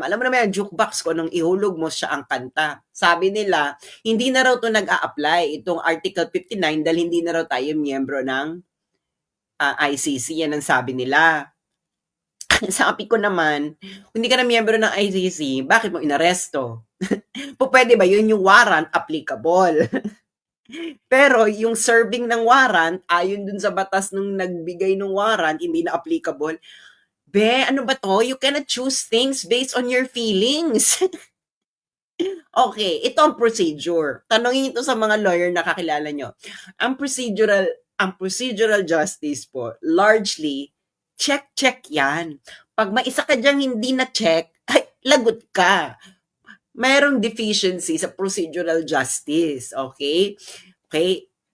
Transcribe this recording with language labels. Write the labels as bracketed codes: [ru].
[tl] Alam mo naman yung jukebox ko nung ihulog mo siya ang kanta. Sabi nila, hindi na raw to nag-a-apply itong Article 59 dahil hindi na raw tayo miyembro ng ICC. Yan ang sabi nila. Sabi ko naman, kung hindi ka na miyembro ng ICC, bakit mo inaresto? Pwede ba yun yung warrant applicable? Pero yung serving ng warrant, ayon dun sa batas nung nagbigay ng warrant, hindi na applicable. Be, ano ba to? [en] You cannot choose things based on your feelings. [tl] Okay, ito ang procedure. Tanongin ito sa mga lawyer na kakilala nyo. Ang procedural justice po, largely, check yan. Pag may isa ka dyang hindi na check, ay, lagot ka. Mayroong deficiency sa procedural justice. Okay? Okay?